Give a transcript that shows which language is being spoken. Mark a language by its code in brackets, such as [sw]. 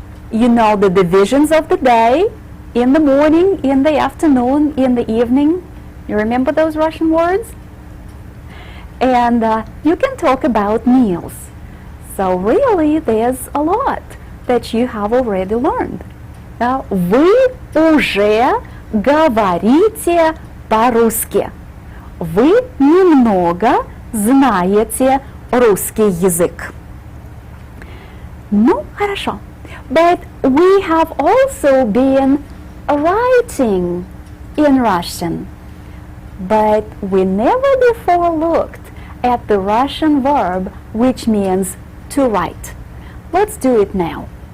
[en] You know the divisions of the day, in the morning, in the afternoon, in the evening. You remember those Russian words? And you can talk about meals. So really, there's a lot that you have already learned. [ru] Вы уже говорите по-русски. Вы немного знаете русский язык. Ну, хорошо. [en] But we have also been writing in Russian. But we never before looked at the Russian verb which means to write. Let's do it now.